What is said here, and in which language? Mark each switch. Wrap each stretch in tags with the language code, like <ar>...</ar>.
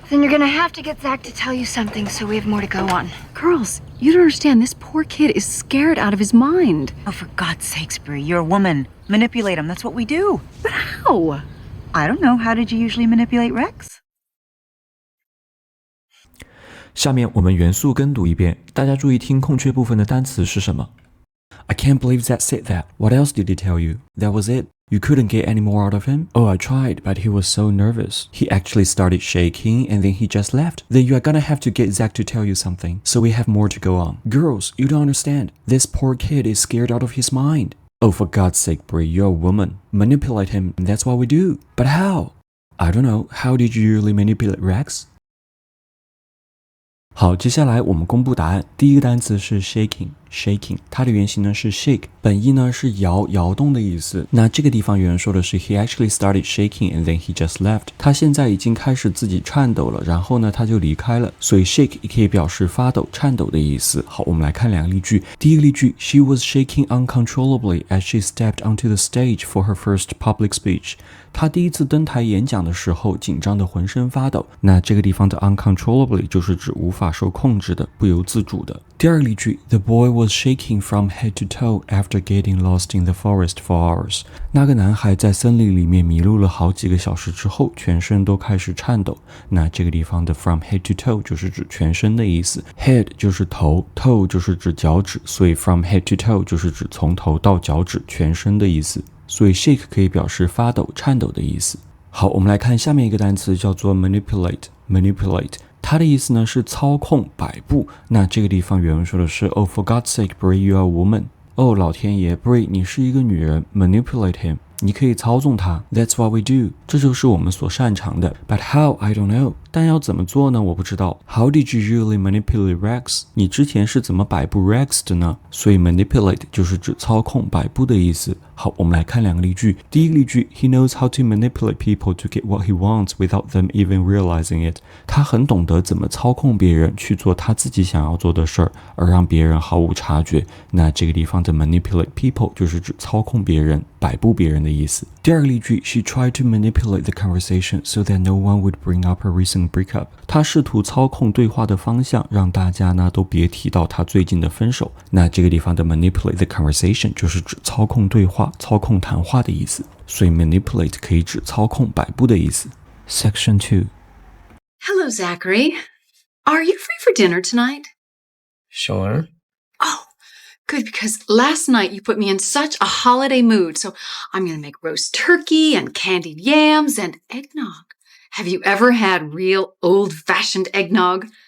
<en>Then you're gonna have to get Zach to tell you something so we have more to go on. Girls, you don't understand. This poor kid is scared out of his mind. Oh, for God's sakes, Brie, you're a woman. Manipulate him. That's what we do. But how? I don't know. How did you usually manipulate Rex?</en> <zh>下面我们元素跟读一遍，大家注意听空缺部分的单词是什么。</zh> <en>I can't believe Zach said that. What else did he tell you? That was it. You couldn't get any more out of him? Oh, I tried, but he was so nervous. He actually started shaking and then he just left. Then you are gonna have to get Zach to tell you something, so we have more to go on. Girls, you don't understand. This poor kid is scared out of his mind. Oh, for God's sake, Brie, you're a woman. Manipulate him, that's what we do. But how? I don't know. How did you usually manipulate Rex?</en> <zh>好，接下来我们公布答案。第一个单词是 shaking， 它的原型呢是 shake， 本意呢是摇动的意思。那这个地方有人说的是</zh> <en>he actually started shaking and then he just left，</en> <zh>他现在已经开始自己颤抖了，然后呢他就离开了。所以 shake 也可以表示发抖、颤抖的意思。好，我们来看两个例句。第一个例句</zh> <en>She was shaking uncontrollably as she stepped onto the stage for her first public speech。</en> <zh>他第一次登台演讲的时候，紧张的浑身发抖。那这个地方的 uncontrollably 就是指无法受控制的、不由自主的。第二个例句</zh> <en>The boy was shaking from head to toe after getting lost in the forest for hours。</en> <zh>那个男孩在森林里面迷路了好几个小时之后，全身都开始颤抖。那这个地方的</zh> <en>from head to toe</en> <zh>就是指全身的意思 ，head 就是头 ，toe 就是指脚趾，所以 from head to toe 就是指从头到脚趾全身的意思。所以 shake 可以表示发抖、颤抖的意思。好，我们来看下面一个单词叫做 manipulate。它的意思呢是操控、摆布。那这个地方原文说的是</zh> <en>Oh, for God's sake, Brie, you are a woman。</en> <zh>哦，老天爷 ，Brie， 你是一个女人 ，</zh> <en>manipulate him。</en> <zh>你可以操纵他 ，</zh> <en>That's what we do，</en> <zh>这就是我们所擅长的。</zh> <en>But how? I don't know。</en> <zh>但要怎么做呢？我不知道。</zh> <en>How did you usually manipulate Rex？</en> <zh>你之前是怎么摆布 Rex 的呢？所以 manipulate 就是指操控、摆布的意思。好，我们来看两个例句。第一个例句</zh> <en>，He knows how to manipulate people to get what he wants without them even realizing it。</en> <zh>他很懂得怎么操控别人去做他自己想要做的事儿，而让别人毫无察觉。那这个地方的</zh> <en>manipulate people</en> <zh>就是指操控别人、摆布别人的意思。第二个例句</zh> <en>，She tried to manipulate the conversation so that no one would bring up her recent breakup。</en> <zh>她试图操控对话的方向，让大家呢都别提到她最近的分手。那这个地方的</zh> <en>manipulate the conversation</en> <zh>就是指操控对话、操控谈话的意思。所以 manipulate 可以指操控、摆布的意思。</zh> <en>Section 2. Hello, Zachary. Are you free for dinner tonight? Sure. Oh, good, because last night you put me in such a holiday mood, so I'm going to make roast turkey and candied yams and eggnog. Have you ever had real old-fashioned eggnog?</en>